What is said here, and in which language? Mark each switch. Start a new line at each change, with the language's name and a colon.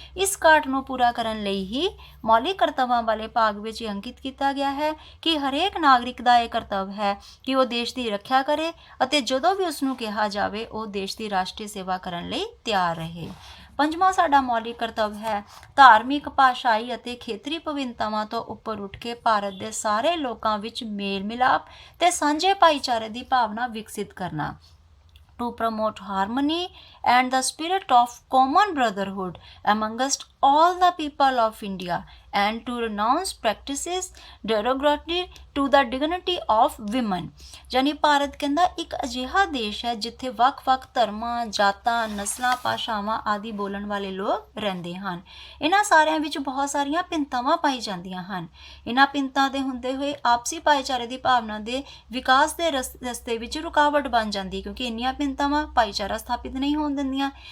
Punjabi: ਇਸ ਘਾਟ ਨੂੰ ਪੂਰਾ ਕਰਨ ਲਈ ਹੀ ਮੌਲਿਕ ਕਰਤੱਵਾਂ ਵਾਲੇ ਭਾਗ ਵਿੱਚ ਅੰਕਿਤ ਕੀਤਾ ਗਿਆ ਹੈ ਕਿ ਹਰੇਕ ਨਾਗਰਿਕ ਦਾ ਇਹ ਕਰਤੱਵ ਹੈ ਕਿ ਉਹ ਦੇਸ਼ ਦੀ ਰੱਖਿਆ ਕਰੇ ਅਤੇ ਜਦੋਂ ਵੀ ਉਸ ਨੂੰ ਕਿਹਾ ਜਾਵੇ ਉਹ ਦੇਸ਼ ਦੀ ਰਾਸ਼ਟਰੀ ਸੇਵਾ ਕਰਨ ਲਈ ਤਿਆਰ ਰਹੇ। ਪੰਜਵਾਂ ਸਾਡਾ ਮੌਲਿਕ ਕਰਤੱਵ ਹੈ ਧਾਰਮਿਕ, ਭਾਸ਼ਾਈ ਅਤੇ ਖੇਤਰੀ ਵਿਭਿੰਨਤਾਵਾਂ ਤੋਂ ਉੱਪਰ ਉੱਠ ਕੇ ਭਾਰਤ ਦੇ ਸਾਰੇ ਲੋਕਾਂ ਵਿੱਚ ਮੇਲ ਮਿਲਾਪ ਤੇ ਸਾਂਝੇ ਭਾਈਚਾਰੇ ਦੀ ਭਾਵਨਾ ਵਿਕਸਿਤ ਕਰਨਾ।
English: To promote harmony and the spirit of common brotherhood amongst all the people of India and to renounce practices derogatory to the dignity of women।
Punjabi: ਯਾਨੀ ਭਾਰਤ ਕਹਿੰਦਾ ਇੱਕ ਅਜਿਹਾ ਦੇਸ਼ ਹੈ ਜਿੱਥੇ ਵੱਖ-ਵੱਖ ਧਰਮਾਂ, ਜਾਤਾਂ, ਨਸਲਾਂ, ਭਾਸ਼ਾਵਾਂ ਆਦਿ ਬੋਲਣ ਵਾਲੇ ਲੋਕ ਰਹਿੰਦੇ ਹਨ। ਇਹਨਾਂ ਸਾਰਿਆਂ ਵਿੱਚ ਬਹੁਤ ਸਾਰੀਆਂ ਭਿੰਨਤਾਵਾਂ ਪਾਈ ਜਾਂਦੀਆਂ ਹਨ। ਇਹਨਾਂ ਭਿੰਨਤਾਂ ਦੇ ਹੁੰਦੇ ਹੋਏ ਆਪਸੀ ਭਾਈਚਾਰੇ ਦੀ ਭਾਵਨਾ ਦੇ ਵਿਕਾਸ ਦੇ ਰਸਤੇ ਵਿੱਚ ਰੁਕਾਵਟ ਬਣ ਜਾਂਦੀ ਕਿਉਂਕਿ ਇੰਨੀਆਂ ਭਿੰਨਤਾਵਾਂ ਭਾਈਚਾਰਾ ਸਥਾਪਿਤ ਨਹੀਂ ਹੋਣ ਦਿੰਦੀਆਂ।